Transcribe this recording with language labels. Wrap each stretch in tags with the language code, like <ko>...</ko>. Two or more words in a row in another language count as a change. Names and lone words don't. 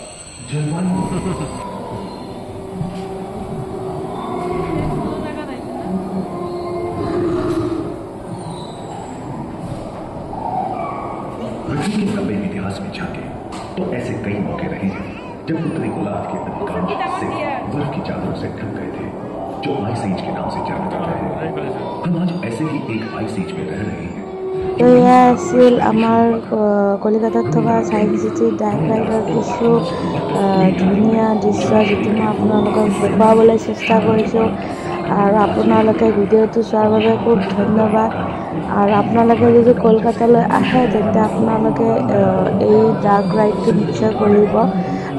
<hi>जलवायु पृथ्वी के लंबे इतिहास में झांके तो ऐसे कई मौके रहे हैं जब उत्तरी गोलार्ध के अधिकांश हिस्से बर्फ की चादरों से ढक गए थे, जो</hi> <en>ice age</en> <hi>के नाम से जाना जाता है। हम आज ऐसे ही एक</hi> <en>ice age</en> <hi>में रह रहे हैं।</hi> <as>এয়া আছিল আমাৰ কলিকতাত থকা চায়েন্স চিটিৰ</as> <en>dark rideৰ</en> <as>কিছু ধুনীয়া দৃশ্য, যিটো মই আপোনালোকক দেখুৱাবলৈ চেষ্টা কৰিছোঁ। আৰু আপোনালোকে ভিডিঅ'টো চোৱাৰ বাবে খুব ধন্যবাদ। আৰু আপোনালোকে যদি কলকাতালৈ আহে তেন্তে আপোনালোকে এই</as> <en>dark rideটো</en> <as>নিশ্চয় কৰিব।</as>